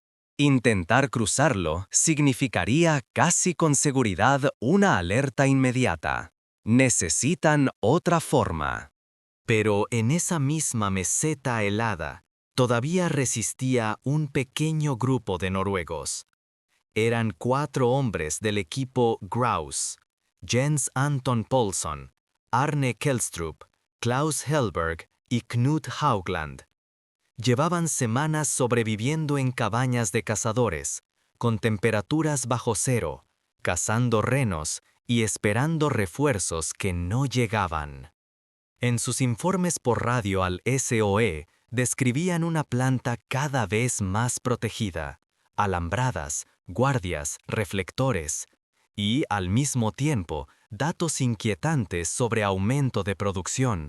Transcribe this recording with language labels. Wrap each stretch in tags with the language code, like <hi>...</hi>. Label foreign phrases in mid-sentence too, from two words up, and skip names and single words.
<es>Intentar cruzarlo significaría casi con seguridad una alerta inmediata. Necesitan otra forma. Pero en esa misma meseta helada, todavía resistía un pequeño grupo de noruegos. Eran 4 hombres del equipo Grouse: Jens Anton Poulsson, Arne Kelstrup, Klaus Hellberg y Knut Haugland. Llevaban semanas sobreviviendo en cabañas de cazadores, con temperaturas bajo cero, cazando renos y esperando refuerzos que no llegaban. En sus informes por radio al SOE, describían una planta cada vez más protegida, alambradas, guardias, reflectores, y, al mismo tiempo, datos inquietantes sobre aumento de producción.</es>